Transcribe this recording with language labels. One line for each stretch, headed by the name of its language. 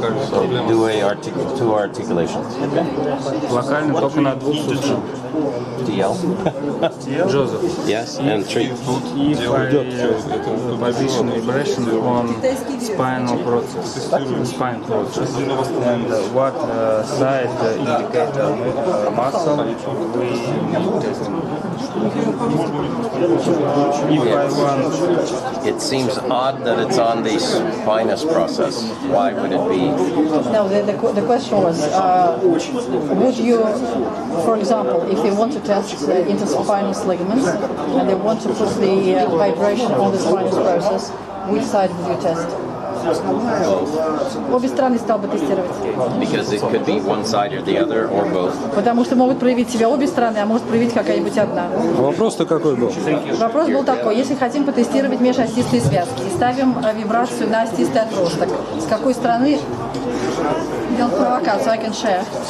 English: So do two articulations. Okay?
Russian: Локально только на двух суставах. DL.
English: Joseph. Yes, and treat. If I position vibration on spinal process, spine process, and what side indicator muscle we need testing. If I want, It seems odd that it's on the spinous process. Why would it be? No, the question was, would you, for example, if they want to test interspinous ligaments and they want to put the vibration on the spinous process, which side would you test?
Russian: Обе стороны стал бы тестировать.
English: Because it could be one side or the other or both.
Russian: Потому что могут проявить себя обе стороны, а может проявить какая-нибудь одна. Вопрос-то какой был? Вопрос был такой: если хотим потестировать межостистые связки и ставим вибрацию на остистый отросток, с какой стороны делать провокацию?
English: I can share.